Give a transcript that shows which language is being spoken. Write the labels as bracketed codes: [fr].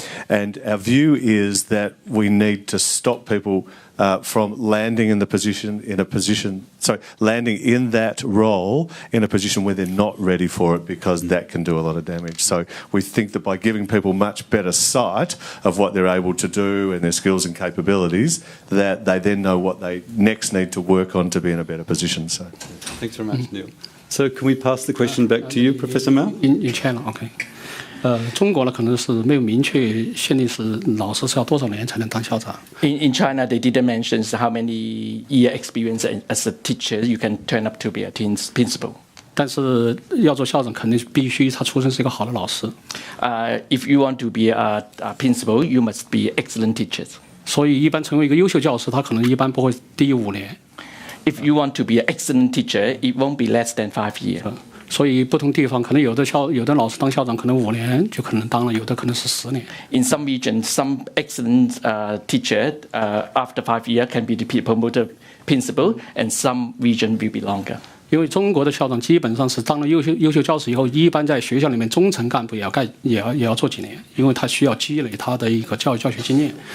[en] And our view is that we need to stop people from landing in landing in that role in a position where they're not ready for it, because that can do a lot of damage. So we think that by giving people much better sight of what they're able to do and their skills and capabilities, that they then know what they next need to work on to be in a better position. So, thanks very much, Neil. So can we pass the question back to you, Professor Mao? In China, okay. [zh] 中国呢，可能是没有明确限定是老师是要多少年才能当校长。 [en] In China, they didn't mention how many year experience as a teacher you can turn up to be a principal. [zh] 但是要做校长，肯定必须他出身是一个好的老师。 [en] If you want to be a principal, you must be excellent teachers. [zh] 所以一般成为一个优秀教师，他可能一般不会低于5年。 [en] If you want to be an excellent teacher, it won't be less than 5 years. [zh] 所以不同地方可能有的老师当校长可能5年就可能当了，有的可能是10年。 [en] In some regions, some excellent teacher after 5 years can be promoted principal, and some region will be longer. [zh] 因为中国的校长基本上是当了优秀教师以后，一般在学校里面中层干部也要做几年，因为他需要积累他的一个教育教学经验。